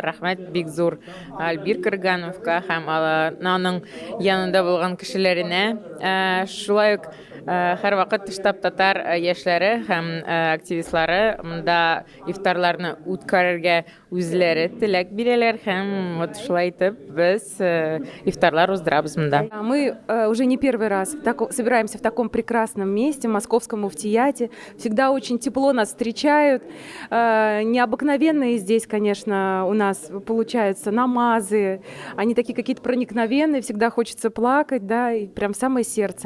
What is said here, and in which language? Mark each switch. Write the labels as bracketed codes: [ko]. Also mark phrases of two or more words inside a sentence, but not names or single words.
[tt] Рәхмәт бик зур Альбир Кыргановка һәм аның янында булган кешеләренә. Шулай ук һәр вакыт штаб татар яшьләре һәм активистлары монда ифтарларны үткәрергә үзләре теләк бирәләр һәм вот шулай итеп без ифтарлар уздырабыз монда. [ru] Мы уже не первый раз собираемся в таком прекрасном месте, в Московском муфтияте. Всегда очень тепло нас встречают. Необыкновенные здесь, конечно, у нас получаются намазы. Они такие какие-то проникновенные, всегда хочется плакать, да, и прям в самое сердце.